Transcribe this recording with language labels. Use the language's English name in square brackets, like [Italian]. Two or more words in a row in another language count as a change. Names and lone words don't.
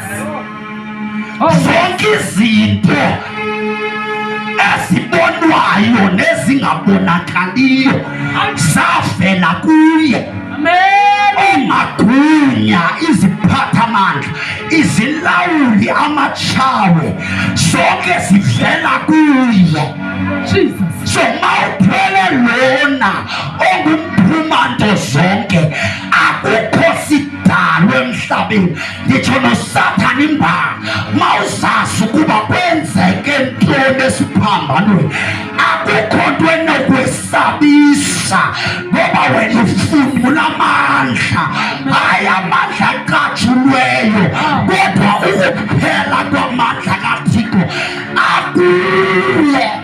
[Xhosa] Zonke izinto ezibonwayo nezingabonakaliyo zavela kuye. Amen. Omagunya, iziphathamandla, izilawuli, amatshawe, zonke zivela kuye. Jesus. So mawuphele lona ongumphumando zonke, akukho sidalwa emhlabeni, nditsho noSathane imba, mawuzazi ukuba kwenzeke ntoni esiphambanweni, akukho nto enokwesabisa, ngoba wena ufumula amandla, hayi amandla aqatshulweyo, kodwa ukuphela kwamandla kaThixo akuye.